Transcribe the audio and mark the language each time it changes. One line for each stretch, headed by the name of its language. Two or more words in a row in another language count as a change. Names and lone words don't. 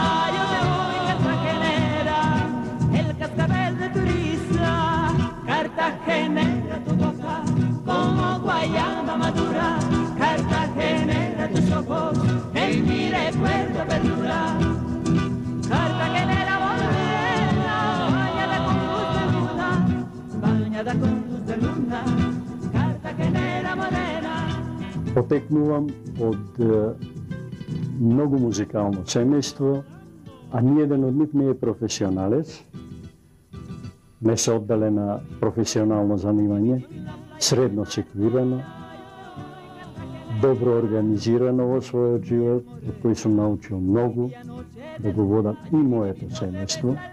Spanish: yo te voy cartagenera, el cascabel de tu risa, Cartagenera tu boca, como guayaba madura, Cartagenera tus ojos, en mi recuerdo perdura, Cartagenera morena, bañada con luz de luna, bañada con luz de luna, Cartagenera morena.
Macedonian: Потекнувам од многу музикално семејство, а ниеден од нив не е професионалец. Не се оддале на професионално занимање, средно ситуирано, добро организирано во својот живот, од кој сум научил многу да го водам и моето семејство.